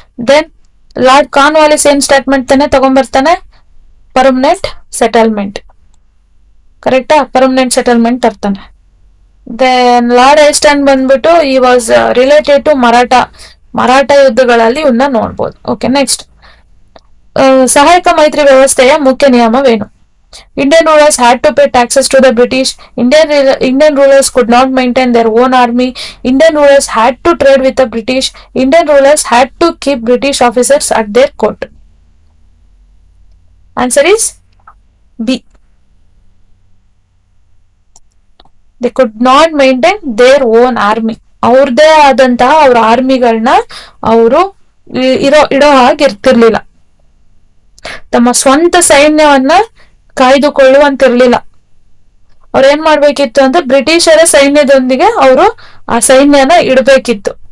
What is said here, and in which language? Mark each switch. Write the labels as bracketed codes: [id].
[kn] Then lord Cornwallis ಏನ್ start ಮಾಡ್ತಾನೆ, ತಗೊಂಡ್ಬರ್ತಾನೆ permanent settlement. ಕರೆಕ್ಟಾ? Permanent settlement ತರ್ತಾನೆ. Then lord Hastings ಬಂದ್ಬಿಟ್ಟು [en] ಈ was related to [kn] ಮರಾಠ ಯುದ್ಧಗಳಲ್ಲಿ ಇವನ್ನ ನೋಡ್ಬೋದು. ಓಕೆ. ನೆಕ್ಸ್ಟ್, ಸಹಾಯಕ ಮೈತ್ರಿ ವ್ಯವಸ್ಥೆಯ ಮುಖ್ಯ ನಿಯಮವೇನು? [en] Indian rulers had to pay taxes to the British. Indian rulers could not maintain their own army. Indian rulers had to trade with the British. Indian rulers had to keep British officers at their court. Answer is B. They could not maintain their own army. [kn] ಅವ್ರದೇ ಆದಂತಹ ಅವ್ರ ಆರ್ಮಿಗಳನ್ನ ಅವರು ಇಡೋ ಹಾಗಿರ್ತಿರ್ಲಿಲ್ಲ. ತಮ್ಮ ಸ್ವಂತ ಸೈನ್ಯವನ್ನ ಕಾಯ್ದುಕೊಳ್ಳುವಂತಿರ್ಲಿಲ್ಲ. ಅವ್ರ ಏನ್ ಮಾಡ್ಬೇಕಿತ್ತು ಅಂದ್ರೆ ಬ್ರಿಟಿಷರ ಸೈನ್ಯದೊಂದಿಗೆ ಅವರು ಆ ಸೈನ್ಯನ ಇಡ್ಬೇಕಿತ್ತು.